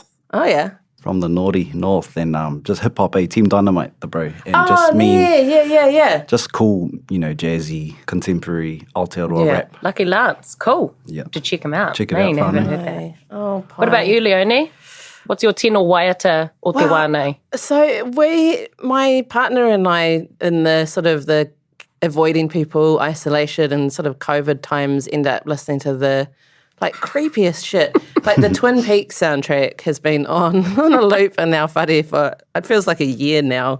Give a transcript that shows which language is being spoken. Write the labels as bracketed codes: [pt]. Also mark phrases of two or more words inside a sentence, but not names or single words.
[en] Oh, yeah. from the naughty north, and just hip hop, Team Dynamite, the bro. And Oh, just yeah. just cool, jazzy, contemporary, Aotearoa Yeah. rap. Lucky Lance, cool. Yeah. To check him out. Check it Man, out, I haven't whānau. heard that. Oh, What about you, Leonie? What's your [mi] tino waiata o te wānau? [en] So my partner and I, in the sort of the avoiding people, isolation and sort of COVID times, end up listening to the like creepiest shit. Like the Twin Peaks soundtrack has been on a loop in our whare for, it feels like a year now.